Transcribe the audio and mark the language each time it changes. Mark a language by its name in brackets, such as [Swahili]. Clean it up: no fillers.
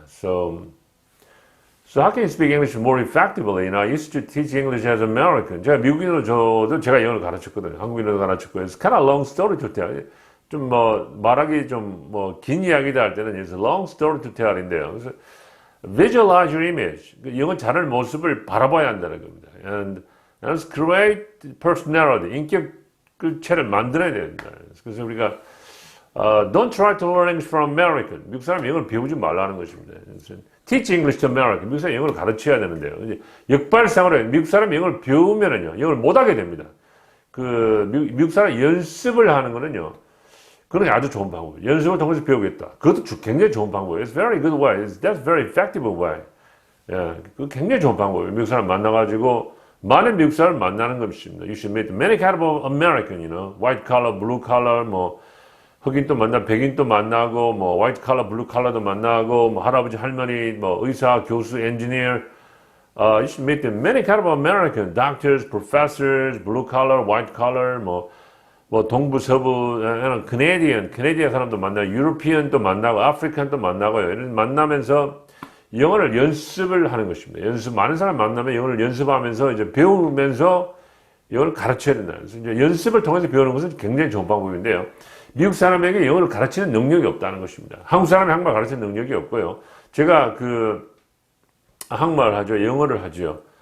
[English] So how can you speak English more effectively? I used to teach English as an American. [Korean] 제가 미국인으로 저도 제가 영어를 가르쳤거든요. 한국인으로 가르쳤고, [English] it's kind of long story to tell. [Korean] 좀 말하기 좀 긴 이야기다 할 때는 [English] it's a long story to tell [Korean] 인데요. 그래서 [English] visualize your image. [Korean] 영어 잘하는 모습을 바라봐야 한다는 겁니다. [English] And create personality. [Korean] 인격 체를 만들어야 된다. 그래서 우리가 [English] don't try to learn English from American. [Korean] 미국 사람 영어를 배우지 말라는 것입니다. [English] Teach English to American. [Korean] 미국 사람 영어를 가르쳐야 되는데요. 이제 역발상으로 미국 사람 영어를 배우면은요, 영어를 못하게 됩니다. 미국 사람 연습을 하는 거는요, 그건 아주 좋은 방법이에요. 연습을 통해서 배우겠다. 그것도 굉장히 좋은 방법이에요. [English] It's very good way. That's very effective way. [Korean] 예, 그 굉장히 좋은 방법이에요. 미국 사람 만나가지고 많은 미국 사람을 만나는 것입니다. [English] You should meet many kind of American, white collar, blue collar, [Korean] 흑인도 만나고, 백인도 만나고, white collar, blue collar도 만나고, 할아버지, 할머니, 의사, 교수, engineer. [English] You should meet many kind of American, doctors, professors, blue collar, white collar, [Korean] 동부, 서부, [English] Canadian 사람도 만나고, European도 만나고, African도 만나고요. [Korean] 이런 만나면서 영어를 연습을 하는 것입니다. 많은 사람 만나면 영어를 연습하면서 이제 배우면서 영어를 가르쳐야 된다. 그래서 이제 연습을 통해서 배우는 것은 굉장히 좋은 방법인데요. 미국 사람에게 영어를 가르치는 능력이 없다는 것입니다. 한국 사람이 한국말 가르치는 능력이 없고요. 제가 한국말 하죠. 영어를 하죠.